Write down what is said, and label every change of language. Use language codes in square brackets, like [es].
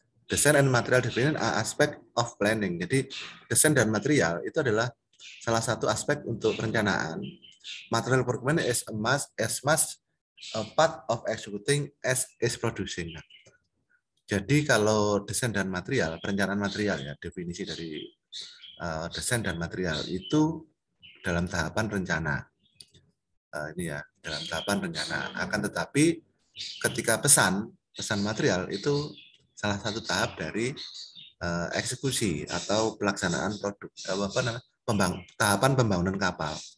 [en] Design and material development are aspect of planning. [id] Jadi desain dan material itu adalah salah satu aspek untuk perencanaan. [en] Material procurement is a part of executing as is producing. [id] Jadi kalau desain dan material, perencanaan material ya, definisi dari desain dan material itu dalam tahapan rencana. Ini ya, dalam tahapan rencana. Akan tetapi ketika pesan material itu salah satu tahap dari eksekusi atau pelaksanaan produk tahapan pembangunan kapal.